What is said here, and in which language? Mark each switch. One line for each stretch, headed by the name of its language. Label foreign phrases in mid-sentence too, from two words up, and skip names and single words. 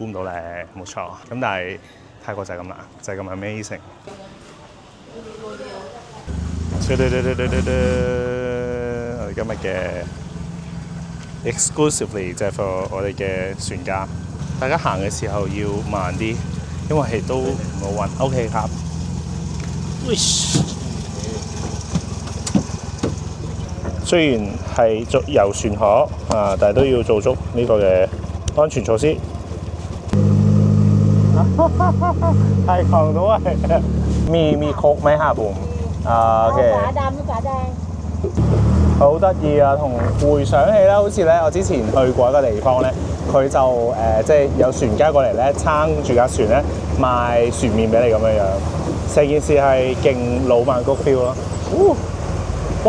Cantonese: 估唔到咧，冇錯。咁但係泰國就係咁啦，就係咁 amazing。我哋今日嘅 exclusively 就係 for 我哋嘅船家，大家行嘅時候要慢啲，因為係都唔好暈。OK ครับ。雖然係遊船河啊，但係都要做足呢個嘅安全措施。係狂到啊！
Thai: มีโค้กไหมครับผมโอเคฝาดำฝาแดง
Cantonese: 好得意啊！同回想起咧，好似咧我之前去過一個地方咧，佢就即係有船家過嚟咧，撐住架船咧賣船麵俾你咁樣樣，成件事係勁老曼谷 feel 咯。哇！